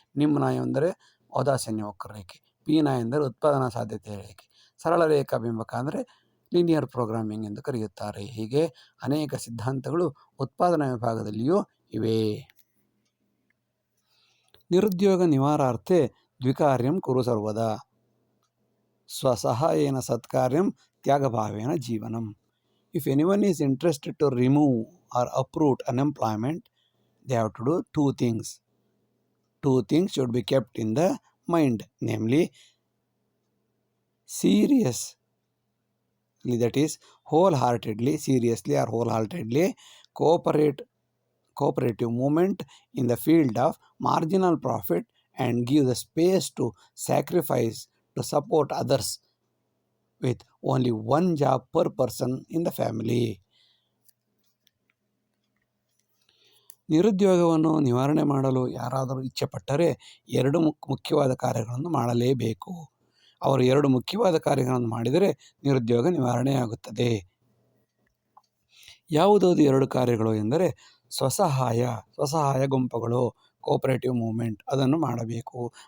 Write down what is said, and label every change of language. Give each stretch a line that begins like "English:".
Kannada: ನಿಮ್ನ ಎಂದರೆ ಔದಾಸೀನ್ಯ ವಕ್ರರೇಖೆ, ಪೀನ ಎಂದರೆ ಉತ್ಪಾದನಾ ಸಾಧ್ಯತೆಯ ರೇಖೆ, ಸರಳ ರೇಖಾ ಬಿಂಬಕ ಅಂದರೆ ಲೀನಿಯರ್ ಪ್ರೋಗ್ರಾಮಿಂಗ್ ಎಂದು ಕರೆಯುತ್ತಾರೆ. ಹೀಗೆ ಅನೇಕ ಸಿದ್ಧಾಂತಗಳು ಉತ್ಪಾದನಾ ವಿಭಾಗದಲ್ಲಿಯೂ ಇವೆ.
Sanskrit: ನಿರುದ್ಯೋಗ ನಿವಾರಾರ್ಥೆ ದ್ವಿಕಾರ್ಯಂ ಕುರು ಸರ್ವದಾ ಸ್ವಸಹಾಯೇನ ಸತ್ಕಾರ್ಯಂ ತ್ಯಾಗಭಾವೇನ ಜೀವನಂ.
English: If anyone is interested to remove or uproot unemployment, they have to do two things. Two things should be kept in the mind, namely seriously, that is wholeheartedly, seriously or wholeheartedly cooperative movement in the field of marginal profit and give the space to sacrifice to support others with only one job per person in the family.
Kannada: ನಿರುದ್ಯೋಗವನ್ನು ನಿವಾರಣೆ ಮಾಡಲು ಯಾರಾದರೂ ಇಚ್ಛೆಪಟ್ಟರೆ ಎರಡು ಮುಖ್ಯವಾದ ಕಾರ್ಯಗಳನ್ನು ಮಾಡಲೇಬೇಕು. ಅವರು ಎರಡು ಮುಖ್ಯವಾದ ಕಾರ್ಯಗಳನ್ನು ಮಾಡಿದರೆ ನಿರುದ್ಯೋಗ ನಿವಾರಣೆಯಾಗುತ್ತದೆ. ಯಾವುದಾದ್ರು ಎರಡು ಕಾರ್ಯಗಳು ಎಂದರೆ ಸ್ವಸಹಾಯ ಗುಂಪುಗಳು, ಕೋಆಪರೇಟಿವ್ ಮೂವ್ಮೆಂಟ್, ಅದನ್ನು ಮಾಡಬೇಕು.